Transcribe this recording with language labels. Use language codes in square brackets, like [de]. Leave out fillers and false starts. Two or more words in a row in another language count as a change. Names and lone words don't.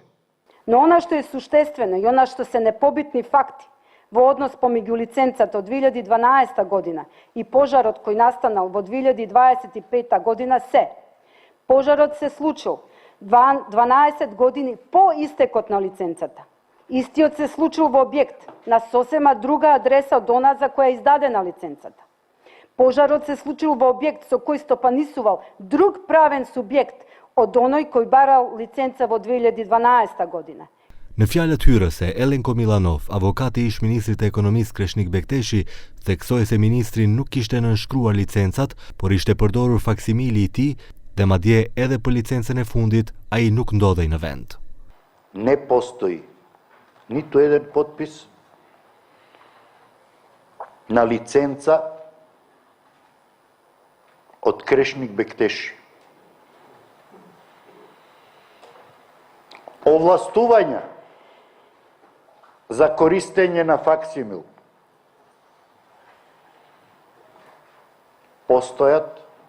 [mk] Но она што е суштествено и она што се непобитни факти во однос помеѓу лиценцата од 2012 година и пожарот кој настанал во 2025 година се: пожарот се случил 12 години по истекот на лиценцата. Истиот се случил во објект на сосема друга адреса од она за која е издадена лиценцата. Пожарот се случил во објект со кој стопанисувал друг правен субјект од оној кој барал лиценца во 2012 година. [sq] Në fjalët hyrëse, Elenko Milanov, avokati i ish-ministrit e ekonomisë Kreshnik Bekteshi, theksoi se ministri nuk kishte nënshkruar licencat, por ishte përdorur faksimili i tij, dhe madje edhe për licencën e fundit ai nuk ndodhej në vend. [mk] Не постои ниту еден потпис на лиценца од Крешник Бектеши. Овластувања за користење на факсимил постојат,